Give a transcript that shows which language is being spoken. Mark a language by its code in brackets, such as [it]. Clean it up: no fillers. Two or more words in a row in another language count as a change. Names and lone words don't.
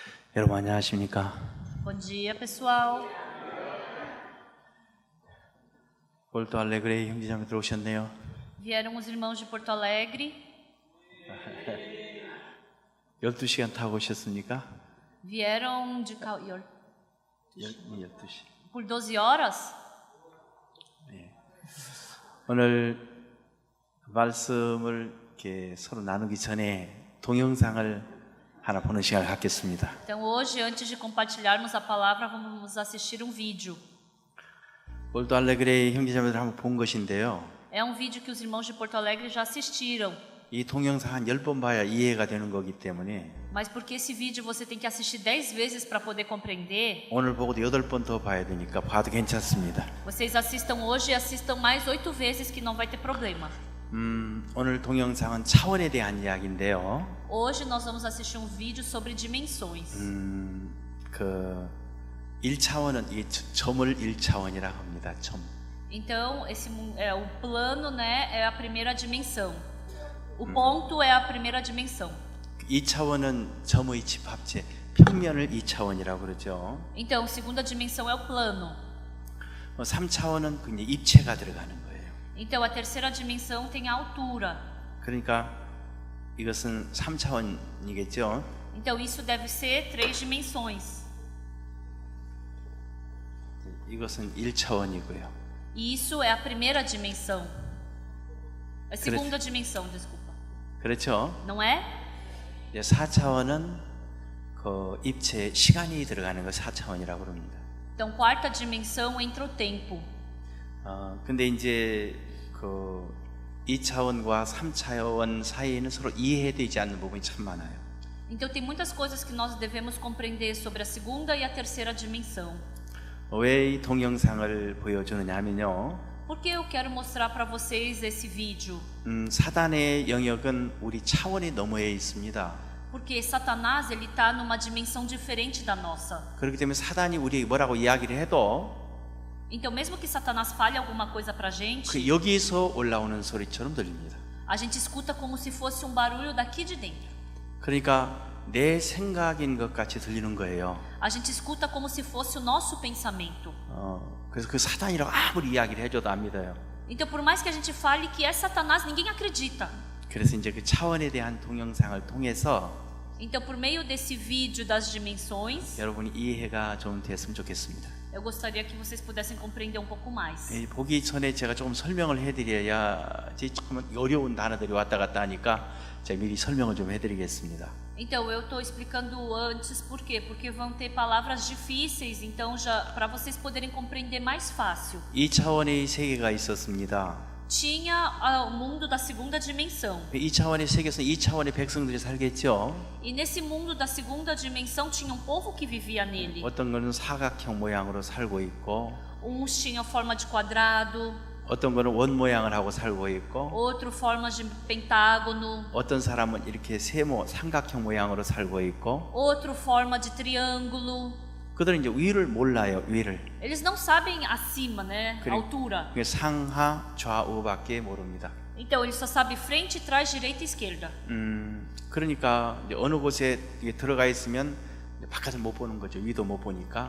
[ko] 여러분 안녕하십니까? [pt] Bom dia, pessoal. [ko] 볼도 알레그레이 형제자매들 오셨네요. [pt] Vieram os irmãos de Porto Alegre. [ko] 12시간 타고 오셨습니까? [pt] Vieram de [ko] 12시. [pt] por 12 horas. [ko] 오늘 말씀을 이렇게 서로 나누기 전에 동영상을 하나 보는 시간을 갖겠습니다. [pt] Então hoje, antes de compartilharmos a palavra, vamos assistir um vídeo. [ko] 볼도 알레그레이 형제자매들 한번 본 것인데요. [pt] É um vídeo que os irmãos de Porto Alegre já assistiram. [ko] 이 동영상 한 10번 봐야 이해가 되는 거기 때문에 [pt] Mas porque esse vídeo você tem que assistir 10 vezes para poder compreender, [ko] 오늘 보고도 8번 더 봐야 되니까 봐도 괜찮습니다. [pt] vocês assistam hoje e assistam mais 8 vezes que não vai ter problema. [ko] 오늘 동영상은 차원에 대한 이야기인데요. [pt] Hoje nós vamos assistir um vídeo sobre dimensões. [ko] 그 1차원은 이 점을 1차원이라고 합니다. 점. [pt] Então, o plano, né, é a primeira dimensão. O ponto é a primeira dimensão. [ko] 2차원은 점의 집합체, 평면을 2차원이라고 그러죠. [pt] Então, segunda dimensão é o plano. [ko] 3차원은 그냥 입체가 들어가는 거예요. [pt] Então, a terceira dimensão tem a altura. [ko] 그러니까 이것은 3차원이겠죠. [pt] Então, isso deve ser 3 dimensões. [ko] 이것은 1차원이고요. [pt] E isso é a primeira dimensão. A segunda dimensão, desculpa. [ko] 그렇죠? [pt] Não é? [ko] 4차원은 그 입체 시간이 들어가는 거 4차원이라고 그럽니다. [pt] Então, quarta dimensão entra o tempo. [ko] 근데 이제 그 2차원과 3차원 사이에는 서로 이해되지 않는 부분이 참 많아요. [pt] Então, tem muitas coisas que nós devemos compreender sobre a segunda e a terceira dimensão. [ko] 왜 이 동영상을 보여주느냐 하면요. [pt] Por que eu quero mostrar para vocês esse vídeo? [ko] 사단의 영역은 우리 차원이 너머에 있습니다. [pt] Porque Satanás ele está numa dimensão diferente da nossa. [ko] 그렇기 때문에 사단이 우리에게 뭐라고 이야기를 해도 [pt] Então, mesmo que Satanás fale alguma coisa pra gente, [ko] 그 여기서 올라오는 소리처럼 들립니다. [pt] a gente escuta como se fosse um barulho daqui de dentro. [ko] 그러니까 내 생각인 것 같이 들리는 거예요. [pt] A gente escuta como se fosse o nosso pensamento. [ko] 그래서 그 사단이라고 아무리 이야기를 해줘도 안 믿어요. [pt] Então, por mais que a gente fale que é Satanás, ninguém acredita. [ko] 그래서 이제 그 차원에 대한 동영상을 통해서 [pt] Então, por meio desse vídeo das dimensões, [ko] 여러분이 이해가 좀 됐으면 좋겠습니다. [pt] eu gostaria que vocês pudessem compreender um pouco mais. [ko] 보기 전에 제가 조금 설명을 해드려야 조금 어려운 단어들이 왔다 갔다 하니까 제가 미리 설명을 좀 해드리겠습니다. [pt] Então, eu estou explicando antes por quê? Porque vão ter palavras difíceis, então já para vocês poderem compreender mais fácil. [ko] 2차원의 세계가 있었습니다. [pt] Tinha o mundo da segunda dimensão. [ko] 2차원의 세계에서 2차원의 백성들이 살겠죠. [pt] E nesse mundo da segunda dimensão tinha um povo que vivia nele. [ko] 어떤 거는 사각형 모양으로 살고 있고 [pt] Uns tinham forma de quadrado, [ko] 어떤 거는 원 모양을 하고 살고 있고 [pt] outro forma de pentágono, [ko] 어떤 사람은 이렇게 세모 삼각형 모양으로 살고 있고 [pt] outro forma de triângulo. [ko] 그들은 이제 위를 몰라요. 위를. [pt] Eles não sabem acima, né? A altura. [ko] 상하 좌우밖에 모릅니다. [pt] Então eles só sabem frente, trás, direita e esquerda. [ko] 그러니까 이제 어느 곳에 이게 들어가 있으면 바깥을 못 보는 거죠. 위도 못 보니까.